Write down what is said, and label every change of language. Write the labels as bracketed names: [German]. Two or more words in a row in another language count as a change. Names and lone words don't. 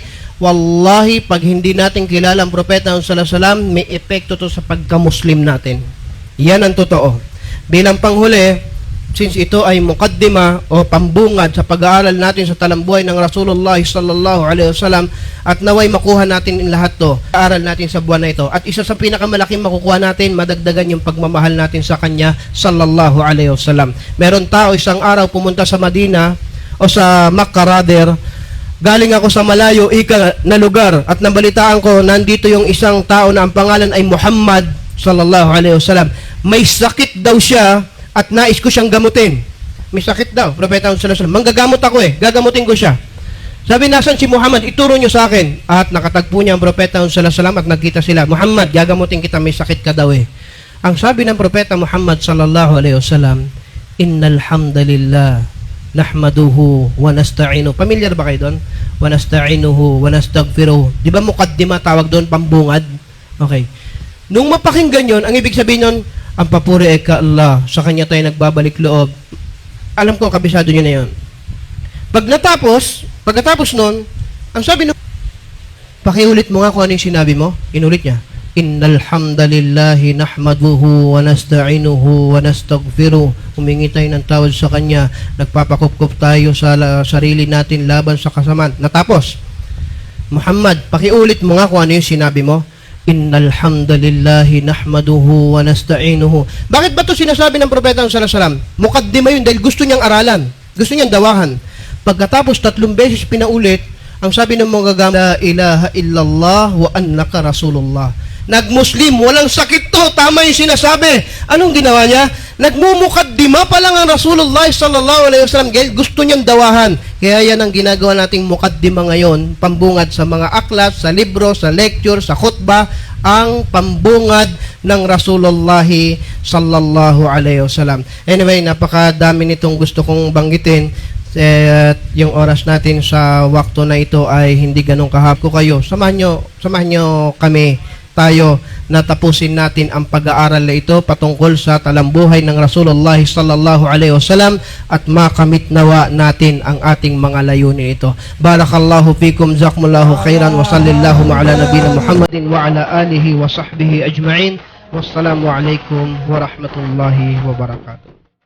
[Filipino] Wallahi, pag hindi natin kilala ang Propeta [Arabic] صلى الله عليه وسلم, [Filipino] may epekto to sa pagka-Muslim natin. Yan ang totoo. Bilang panghuli, since ito ay mukaddima o pambungad sa pag-aaral natin sa talambuhay ng [Arabic] رسول الله صلى الله عليه وسلم [Filipino] at naway makuha natin in lahat to, aaral natin sa buwan na ito. At isa sa pinakamalaking makukuha natin, madagdagan yung pagmamahal natin sa Kanya [Arabic] صلى الله عليه وسلم. [Filipino] Meron tao isang araw pumunta sa Madina o sa Makkah rather, galing ako sa malayo, na lugar at nabalitaan ko, nandito yung isang tao na ang pangalan ay Muhammad [Arabic] صلى الله عليه وسلم. [Filipino] May sakit daw siya at nais ko siyang gamutin. May sakit daw, Propeta [Arabic] صلى الله عليه وسلم. [Filipino] Manggagamot ako gagamutin ko siya. Sabi, nasan si Muhammad? Ituro niyo sa akin. At nakatagpo niya ang Propeta [Arabic] صلى الله عليه وسلم [Filipino] at nagkita sila. Muhammad, gagamutin kita, may sakit ka daw Ang sabi ng Propeta Muhammad [Arabic] صلى الله عليه وسلم, إن الحمد لله نحمده ونستعين. [Filipino] Familiar ba kayo doon? [Arabic] ونستعينه ونستغفره. [Filipino] Di ba mukaddima tawag doon, pambungad? Okay. Nung mapakinggan yon, ang ibig sabihin nun, ang papuri ay ka Allah, sa Kanya tayo nagbabalik loob. Alam ko, kabisado nyo na yon. Pagkatapos nun, ang sabi nun, pakiulit mo nga kung ano yung sinabi mo. Inulit niya. [Arabic] إن الحمد لله نحمده ونستعينه ونستغفره. [Filipino] Humingi tayo ng tawad sa Kanya, nagpapakupkup tayo sa sarili natin laban sa kasamaan. Natapos, Muhammad, pakiulit mo nga kung ano yung sinabi mo. [Arabic] إن الحمد لله نحمده ونستعينه. [Filipino] Bakit ba ito sinasabi ng Propeta [Arabic] صلى الله عليه وسلم? [Filipino] Mukaddima yun dahil gusto niyang aralan, gusto niyang dawahan. Pagkatapos 3 beses pinaulit, ang sabi ng mga gamit, [Arabic] لا إله إلا الله وأنك رسول الله. [Filipino] Nag-Muslim, walang sakit to. Tama yung sinasabi. Anong ginawa niya? Nagmumukaddima pa lang ang [Arabic] رسول الله صلى الله عليه وسلم. [Filipino] Gusto niyang dawahan. Kaya yan ang ginagawa nating mukaddima ngayon. Pambungad sa mga aklat, sa libro, sa lecture, sa khutbah. Ang pambungad ng [Arabic] رسول الله صلى الله عليه وسلم. [Filipino] Anyway, napakadami nitong gusto kong banggitin. Yung oras natin sa wakto na ito ay hindi ganun kahap ko kayo. Samahan nyo kami tayo na tapusin natin ang pag-aaral na ito patungkol sa talambuhay ng [Arabic] رسول الله صلى الله عليه وسلم [Filipino] at makamit nawa natin ang ating mga layunin ito. [Arabic] بارك الله فيكم، جزاكم الله خيرا، وصلى الله على نبينا محمد وعلى آله وصحبه أجمعين. والسلام عليكم ورحمة الله وبركاته.